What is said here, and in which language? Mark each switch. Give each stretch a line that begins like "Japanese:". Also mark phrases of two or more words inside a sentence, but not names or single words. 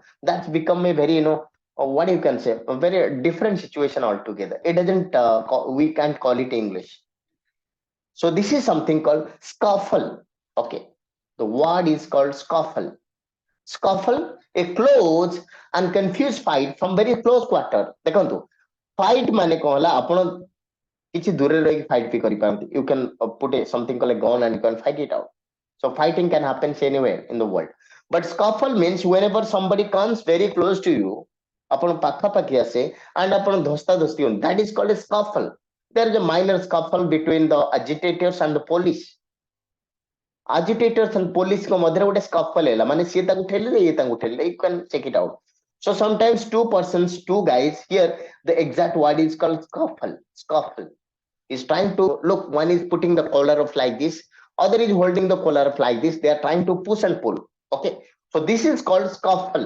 English: That's become a very, what you can say, a very different situation altogether. It doesn't, we can't call it English. So this is something called scuffle. Okay. The word is called scuffle. Scuffle, a close and confused fight from very close quarter.
Odia: ଦେଖନ୍ତୁ fight ମାନେ କଣ ହେଲା ଆପଣ କିଛି ଦୂରରେ ରହିକି fight ବି କରିପାରନ୍ତି.
English: You can put something called a gun and you can fight it out. So fighting can happen anywhere in the world. But scuffle means whenever somebody comes very close to you,
Odia: ଆପଣ ପାଖାପାଖି ଆସେ and ଆପଣ ଧସ୍ତାଧସ୍ତି ହୁଅନ୍ତି.
English: That is called a scuffle. There is a minor scuffle between the agitators and the police. Agitators and police
Odia: को मध्य ଗୋଟେ scuffle ହେଲା ମାନେ ସିଏ ତାଙ୍କୁ ଠେଲିଲେ ଇଏ ତାଙ୍କୁ ଠେଲିଲେ.
English: You can check it out. So sometimes two persons, two guys, here the exact word is called scuffle. Scuffle is trying to look, one is putting the collar of like this, other is holding the collar of like this. They are trying to push and pull. Okay, so this is called scuffle.